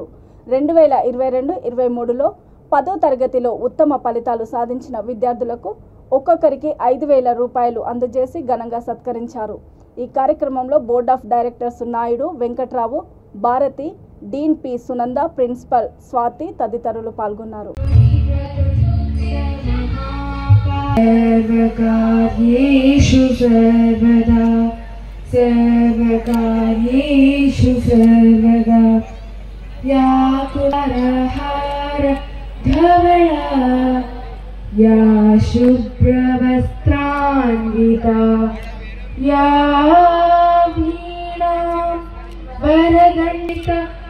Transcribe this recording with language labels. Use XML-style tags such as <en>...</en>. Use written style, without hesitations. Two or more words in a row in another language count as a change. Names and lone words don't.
<te>2022-23లో 10వ తరగతిలో ఉత్తమ ఫలితాలు సాధించిన విద్యార్థులకు ఒక్కొక్కరికి 5,000 రూపాయలు అందజేసి ఘనంగా సత్కరించారు. ఈ కార్యక్రమంలో</te> <en>Board of Directors</en> <te>నాయుడు, వెంకట్రావు, భారతి, డీన్ పి సునంద, ప్రిన్సిపల్ స్వాతి తదితరులు పాల్గొన్నారు.</te> <sa>सर्वकार्येषु सर्वदा सर्वकार्येषु सर्वदा या कुलहार धवला या शुभ्रवस्त्रान्विता या वीणा वरदण्डिता</sa>